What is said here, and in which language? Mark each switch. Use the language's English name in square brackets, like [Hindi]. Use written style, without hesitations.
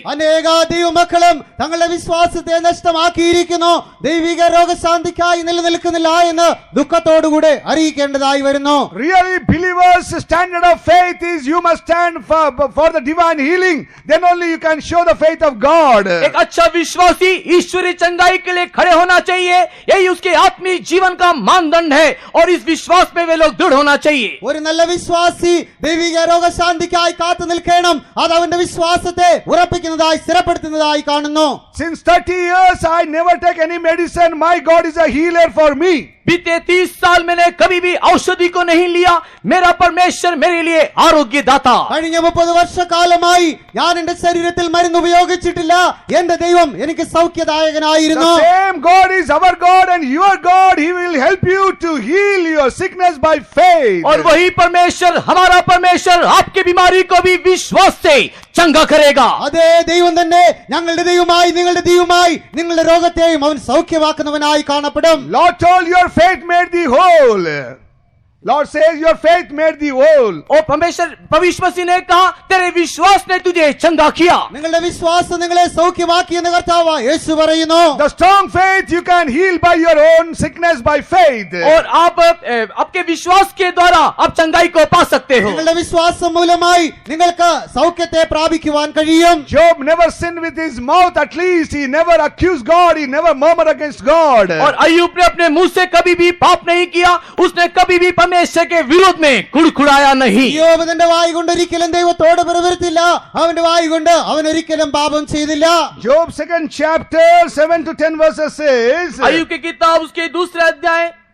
[Malayalam] അനേക ദൈവമക്കളും തങ്ങളുടെ വിശ്വാസത്തെ നഷ്ടമാക്കിയിരിക്കുന്നു. ദൈവിക രോഗശാന്തിക്കായി നിലനിൽക്കുന്നില്ല എന്ന് ദുഃഖത്തോടുകൂടെ അറിയിക്കേണ്ടതായി വരുന്നു. [English] Really, believers' standard of faith is you must stand for the divine healing. Then only you can show the faith of God. [Hindi] एक अच्छा विश्वासी ईश्वरी चंगाई के लिए खड़े होना चाहिए। यही उसके आत्मिक जीवन का मानदंड है और इस विश्वास में वे लोग दृढ़ होना चाहिए। [Malayalam] ഒരു നല്ല വിശ്വാസി ദൈവിക രോഗശാന്തിക്കായി കാത്തു നിൽക്കണം. അത് അവന്റെ വിശ്വാസത്തെ ഉറപ്പിക്കുന്നതായി സ്ഥിരപ്പെടുത്തുന്നതായി കാണുന്നു. [English] Since 30 years I never take any medicine. My God is a healer for me. [Hindi] बीते 30 साल मैंने कभी भी औषधि को नहीं लिया। मेरा परमेश्वर मेरे लिए आरोग्य दाता। [Malayalam] കഴിഞ്ഞ 30 വർഷക്കാലമായി ഞാൻ എന്റെ ശരീരത്തിൽ മരുന്ന് ഉപയോഗിച്ചിട്ടില്ല. എന്റെ ദൈവം എനിക്ക് സൗഖ്യദായകനായിരുന്നു. [English] The same God is our God and your God. He will help you to heal your sickness by faith. [Hindi] और वही परमेश्वर, हमारा परमेश्वर आपकी बीमारी को भी विश्वास से चंगा करेगा। [Malayalam] അതേ ദൈവം തന്നെ ഞങ്ങളുടെ ദൈവമായി നിങ്ങളുടെ ദൈവമായി നിങ്ങളുടെ രോഗത്തെയും അവൻ സൗഖ്യമാക്കുന്നവനായി കാണപ്പെടും. [English] Lord told your faith made thee whole. Lord says your faith made thee whole. [Hindi] और परमेश्वर भविष्य मसीह ने कहा तेरे विश्वास ने तुझे चंगा किया। [Malayalam] നിങ്ങളുടെ വിശ്വാസം നിങ്ങളെ സൗഖ്യമാക്കി എന്ന് കർത്താവ് യേശു പറയുന്നു. [English] The strong faith you can heal by your own sickness by faith. [Hindi] और आप आपके विश्वास के द्वारा आप चंगाई को पा सकते हो। [Malayalam] നിങ്ങളുടെ വിശ്വാസം മൂലമായി നിങ്ങൾക്ക് സൗഖ്യത്തെ പ്രാപിക്കുവാൻ കഴിയും. [English] Job never sinned with his mouth. At least he never accused God. He never murmured against God. [Hindi] और अय्यूब ने अपने मुंह से कभी भी पाप नहीं किया। उसने कभी भी परमेश्वर के विरोध में कुड़कुड़ाया नहीं। [Malayalam] യോബ് തന്റെ വായ് കൊണ്ട് ഒരിക്കലും ദൈവത്തോട് പ്രവർത്തില്ല. അവന്റെ വായ് കൊണ്ട് അവൻ ഒരിക്കലും പാപം ചെയ്തില്ല. [English] Job 2nd chapter 7 to 10 verses says, [Hindi] अय्यूब की किताब उसके दूसरे अध्याय